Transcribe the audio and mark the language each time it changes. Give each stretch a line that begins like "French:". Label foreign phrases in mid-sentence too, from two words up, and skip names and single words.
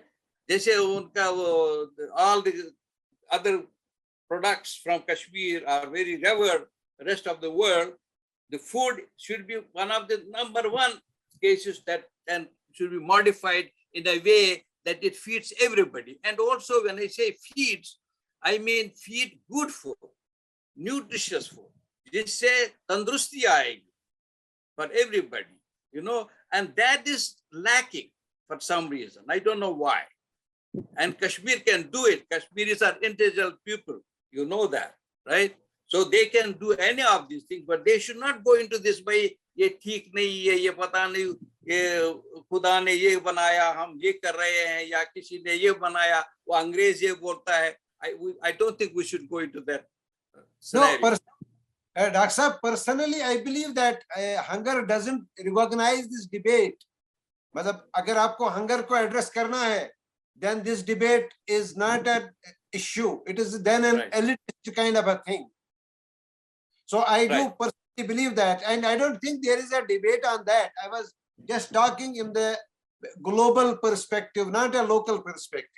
English: They say all the other products from Kashmir are very revered, the rest of the world. The food should be one of the number one cases that should be modified in a way that it feeds everybody. And also when I say feeds, I mean feed good food, nutritious food.
Hindi: जिससे तंदुरुस्ती आएगी
English: for everybody, and that is lacking for some reason. I don't know why. And Kashmir can do it. Kashmiris are intelligent people. You know that, right? So they can do any of these things, but they should not go into this by
Hindi: ये ठीक नहीं है, ये पता नहीं, ये ख़ुदा ने ये बनाया, हम ये कर रहे हैं, या किसी ने ये बनाया, वो अंग्रेज़ ये बोलता है.
English: I don't think we should go into that scenario. No, Dr. Saab, personally, I believe that hunger doesn't recognize this debate.
Hindi: मतलब अगर आपको hunger को address करना है,
English: then this debate is not an issue. It is then an elitist kind of a thing. So I do personally believe that, and I don't think there is a debate on that. I was just talking in the global perspective, not a local perspective.